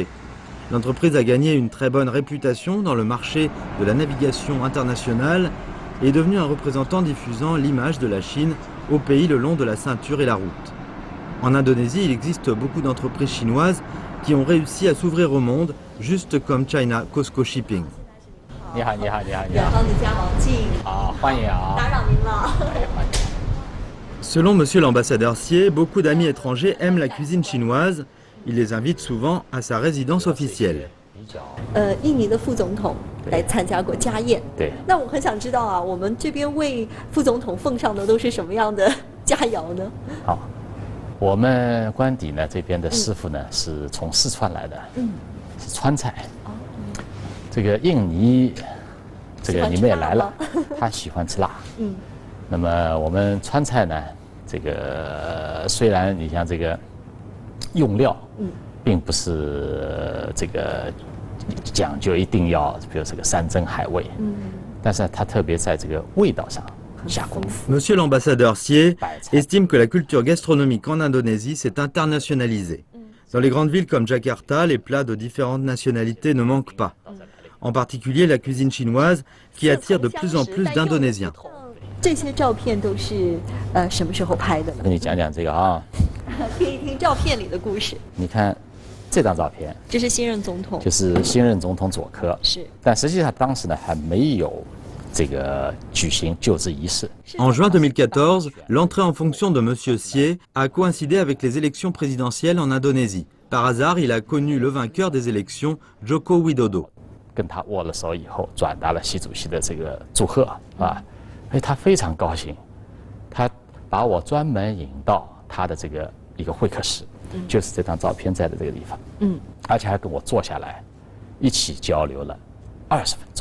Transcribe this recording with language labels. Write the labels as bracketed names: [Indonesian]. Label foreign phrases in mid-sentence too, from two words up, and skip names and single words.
[French] L'entreprise a gagné une très bonne réputation dans le marché de la navigation internationale et est devenue un représentant diffusant l'image de la Chine au pays le long de la ceinture et la route. En Indonésie, il existe beaucoup d'entreprises chinoises qui ont réussi à s'ouvrir au monde, juste comme China COSCO Shipping. [Chinese] 你好，你好，你好，你远好。方的家王静，好，欢迎啊！打扰您了。哎，欢迎。 [French] Selon Monsieur l'ambassadeur Xie, beaucoup d'amis étrangers aiment la cuisine chinoise. Il les invite souvent à sa résidence officielle. [Chinese] 印尼的副总统来参加过家宴。对。那我很想知道啊，我们这边为副总统奉上的都是什么样的佳肴呢？好，我们官邸呢这边的师傅呢是从四川来的，是川菜。这个印尼，这个你们也来了，他喜欢吃辣。那么我们川菜呢，这个虽然你像这个用料，并不是这个讲究一定要，比如这个山珍海味，但是它特别在这个味道上下功夫。 [French] Monsieur l'ambassadeur Xie estime que la culture gastronomique en Indonésie s'est internationalisée. Dans les grandes villes comme Jakarta, les plats de différentes nationalités ne manquent pas. En particulier la cuisine chinoise qui attire de plus en plus d'Indonésiens. [Chinese] 这些照片都是什么时候拍的呢？跟你讲讲这个啊，听一听照片里的故事。你看这张照片，这是新任总统，就是新任总统佐科。是，但实际上当时呢还没有这个举行就职仪式。 [French] En juin 2014, l'entrée en fonction de Monsieur Xie a coïncidé avec les élections présidentielles en Indonésie. Par hasard, il a connu le vainqueur des élections, Joko Widodo. [Chinese] 跟他握了手以后，转达了习主席的这个祝贺啊，哎，他非常高兴，他把我专门引到他的这个一个会客室，就是这张照片在的这个地方，而且还跟我坐下来，一起交流了20分钟。